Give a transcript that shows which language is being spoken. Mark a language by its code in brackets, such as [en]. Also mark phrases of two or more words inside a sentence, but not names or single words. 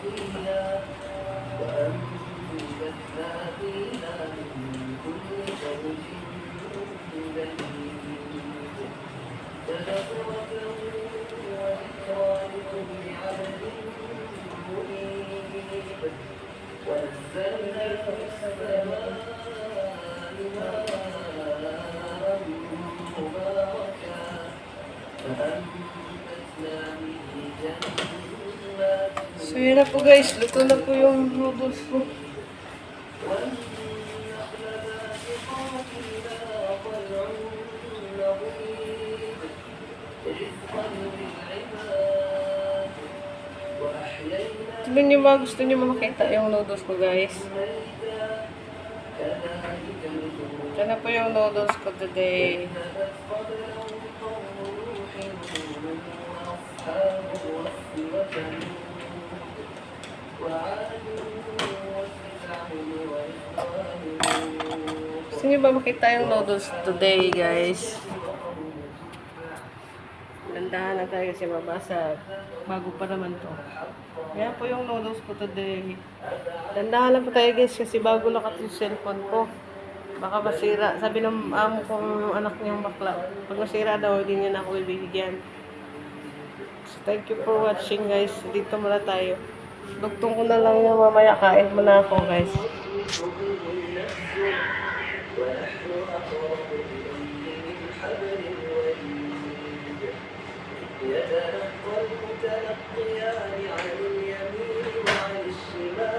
[ar] فيها من كل زوج بهيج تبصرة وذكرى لكل عبد منيب ونزلنا في السماء ماء مباركا فأنبتنا به جنات [tl] So yun na po guys, luto na po yung noodles ko. [ar] والنخل باسقات لها طلع نضيد رزقا للعباد وأحيينا [tl] Tignan niyo mga gusto niyo makita yung noodles ko guys. [ar] ميتا كذلك الخروج [tl] Ito na po yung noodles ko today. [ar] كذبت قبلهم قوم نوح وأصحاب الرس وثمود وعاد وفرعون وإخوان لوط [tl] Gusto niyo ba makita yung noodles today guys? Landahan na tayo kasi mabasa. Bago pa naman to. Kaya po yung noodles ko today. Landahan lang po tayo guys kasi bago lakat yung cellphone ko. Baka masira. Sabi ng amo kong yung anak niyang bakla. Pag masira daw, hindi niya na ako ibibigyan. [en] So, thank you for watching guys. [tl] Dito muna tayo. Dugtong ko na lang yung mamaya. Kain muna ako guys. [ar] ونحن أقرب إليه من حبل الوريد يتلقى المتلقيان عن اليمين وعن الشمال